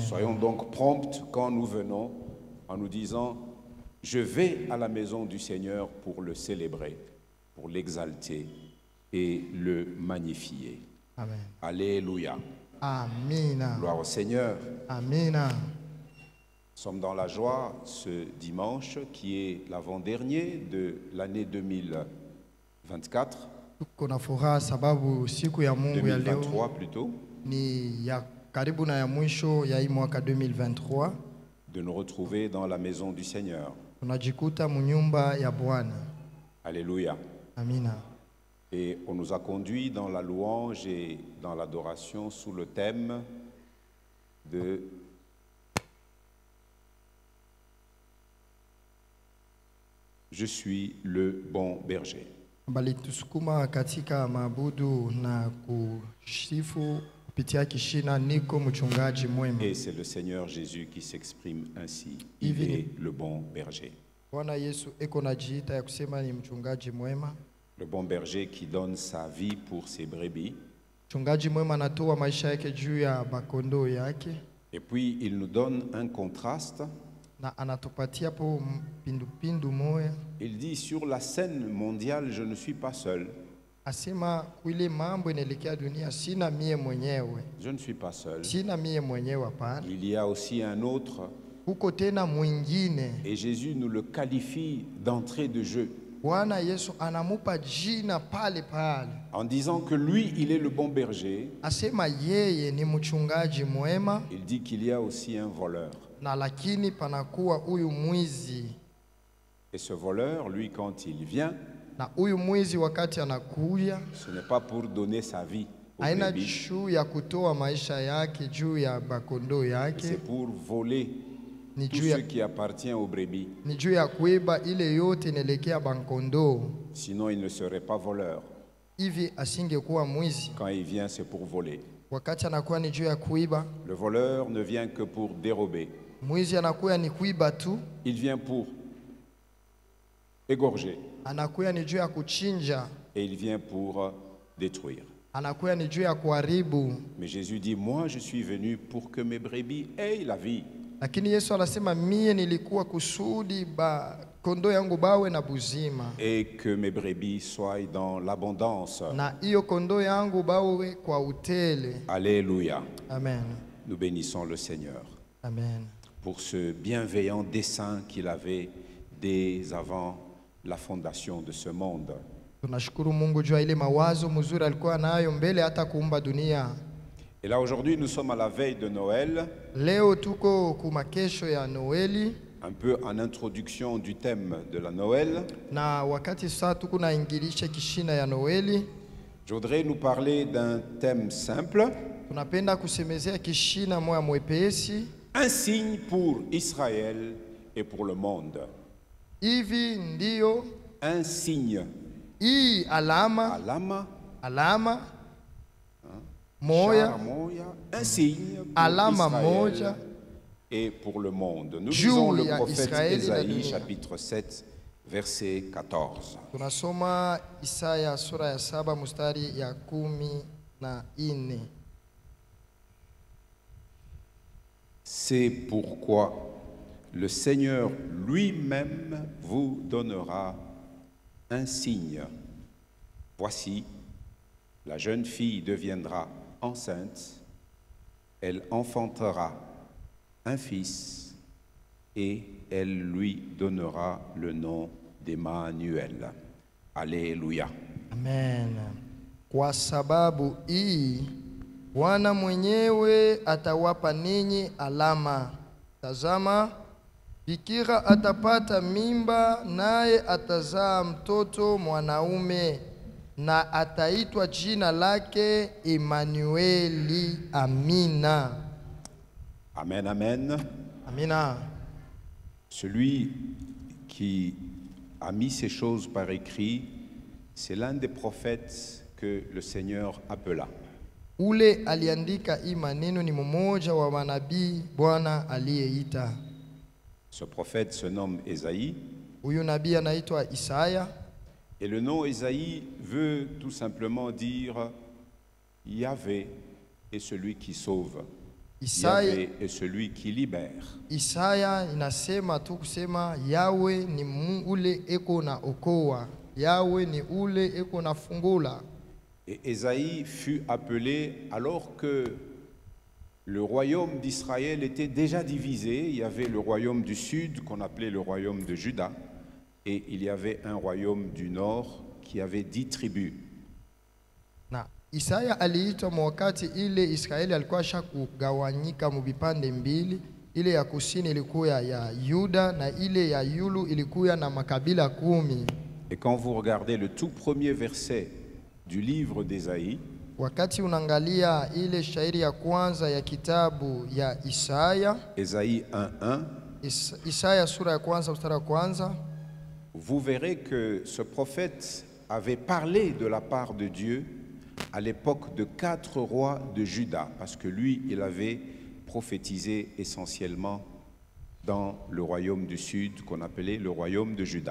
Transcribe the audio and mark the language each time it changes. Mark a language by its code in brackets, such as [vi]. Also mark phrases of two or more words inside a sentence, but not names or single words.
[fr] Soyons donc prompts quand nous venons en nous disant « Je vais à la maison du Seigneur pour le célébrer, pour l'exalter et le magnifier. » Amen. Alléluia. [sw] Amina. [fr] Gloire au Seigneur. [sw] Amina. [fr] Nous sommes dans la joie ce dimanche qui est l'avant-dernier de l'année 2024, [sw] Tuko na furaha sababu siku ya Mungu ya leo [fr] 2023 plutôt, [sw] ni ya karibu na ya mwisho ya hii mwaka 2023. [fr] de nous retrouver dans la maison du Seigneur. [sw] Tunajikuta munyumba ya Bwana. [fr] Alléluia. [sw] Amina. [fr] Et on nous a conduits dans la louange et dans l'adoration sous le thème de « Je suis le bon berger ». [sw] Balitusukuma katika maabudu na kusifu kupitia kishina niko mchungaji mwema. [fr] Et c'est le Seigneur Jésus qui s'exprime ainsi. Il Il vient- est le bon berger. [sw] Bwana Yesu eko najiita ya kusema ni mchungaji mwema. [fr] Le bon berger qui donne sa vie pour ses brebis. [sw] Mchungaji mwema anatoa maisha yake juu ya bakondoo yake [fr] Et puis il nous donne un contraste. [sw] na anatupatia po mpindupindu moya. [fr] Il dit sur la scène mondiale, je ne suis pas seul. [sw] Asema kuile mambo inaelekea dunia, sina mie mwenyewe, [fr] Je ne suis pas seul. [sw] sina mie mwenyewe, hapana, [fr] Il y a aussi un autre. [sw] huko tena mwingine. [fr] Et Jésus nous le qualifie d'entrée de jeu [sw] Bwana Yesu anamupa jina pale pale, [fr] en disant que lui, il est le bon berger. [sw] asema yeye ni mchungaji mwema, [fr] Il dit qu'il y a aussi un voleur. [sw] na lakini panakuwa huyu mwizi, [fr] Et ce voleur, lui, quand il vient, [sw] na huyu mwizi wakati anakuja [fr] ce n'est pas pour donner sa vie aux [sw] haina [fr] brebis, [sw] juu ya kutoa maisha yake juu ya bakondoo yake, [fr] c'est pour voler [sw] ni [fr] tout [sw] juu ya, [fr] ce qui appartient aux brebis. [sw] ni juu ya kuiba ile yote inaelekea bakondoo. [fr] Sinon, il ne serait pas voleur. [sw] Hivi asingekuwa mwizi, [fr] Quand il vient, c'est pour voler. [sw] wakati anakuwa ni juu ya kuiba. [fr] Le voleur ne vient que pour dérober. [sw] Mwizi anakuya ni kuiba tu, [fr] Il vient pour égorger. [sw] anakuya ni juu ya kuchinja, [fr] Et il vient pour détruire. [sw] anakuya ni juu ya kuharibu. [fr] Mais Jésus dit, moi je suis venu pour que mes brebis aient la vie. [sw] Lakini Yesu anasema mie nilikuwa kusudi kondoo yangu bawe na buzima, [fr] Et que mes brebis soient dans l'abondance. [sw] na hiyo kondoo yangu bawe kwa utele. [fr] Alléluia. Amen. Nous bénissons le Seigneur Amen. pour ce bienveillant dessein qu'il avait dès avant la fondation de ce monde. [sw] Tunashukuru Mungu juu ya ile mawazo mzuri alikuwa nayo mbele hata kuumba dunia. [fr] Et là aujourd'hui nous sommes à la veille de Noël, [sw] Leo tuko kumakesho ya Noeli, [fr] un peu en introduction du thème de la Noël. [sw] na wakati sasa tuko naingilisha kishina ya Noeli, [fr] Je voudrais nous parler d'un thème simple, [sw] tunapenda kusemezea kishina moya mwepesi. [fr] un signe pour Israël et pour le monde. [sw] Hivi ndio [fr] Un signe, [sw] hii alama alama, moya, char moya, [fr] un signe pour [sw] alama [fr] Israël [sw] moja [fr] et pour le monde. Nous [sw] juu [fr] lisons le [sw] ya [fr] prophète [sw] Israeli na [fr] Ésaïe, [sw] dunia. [fr] chapitre 7, verset 14. [sw] Tunasoma Isaya sura ya 7 mstari ya 14. [fr] C'est pourquoi le Seigneur lui-même vous donnera un signe. Voici, la jeune fille deviendra enceinte, elle enfantera un fils et elle lui donnera le nom d'Emmanuel. Alléluia. Amen. [sw] Kwa sababu hii Bwana mwenyewe atawapa ninyi alama. Tazama, bikira atapata mimba, naye atazaa mtoto mwanaume, na ataitwa jina lake Emanueli. Amina. [fr] Amen, amen. [sw] Amina. [fr] Celui qui a mis ces choses par écrit, C'est l'un des prophètes que le Seigneur appela. [sw] Ule aliandika hii maneno ni mmoja wa manabii Bwana aliyeita. [fr] Ce prophète se nomme Ésaïe. [sw] Huyu nabii anaitwa Isaya. [fr] Et le nom Ésaïe veut tout simplement dire Yahvé est celui qui sauve. Yahvé est celui qui libère. [sw] Isaya inasema tu kusema Yahwe ni ule eko na okoa. Yahwe ni ule eko na fungula. [fr] Et Ésaïe fut appelé alors que le royaume d'Israël était déjà divisé. Il y avait le royaume du sud qu'on appelait le royaume de Juda. Et il y avait un royaume du nord qui avait 10 tribus. [sw] Na Isaya aliitwa wakati ile Israeli alikuwa shakugawanyika mu vipande mbili. Ile ya kusini ilikuwa ya Yuda na ile ya Yulu ilikuwa na makabila 10. [fr] Et quand vous regardez le tout premier verset du livre d'Ésaïe, [sw] wakati unangalia ile shairi ya kwanza ya kitabu ya Isaya, [fr] Ésaïe 1:1, [sw] Isaya sura ya kwanza mstari wa kwanza, [fr] vous verrez que ce prophète avait parlé de la part de Dieu à l'époque de 4 rois de Juda, parce que lui, il avait prophétisé essentiellement dans le royaume du sud qu'on appelait le royaume de Juda.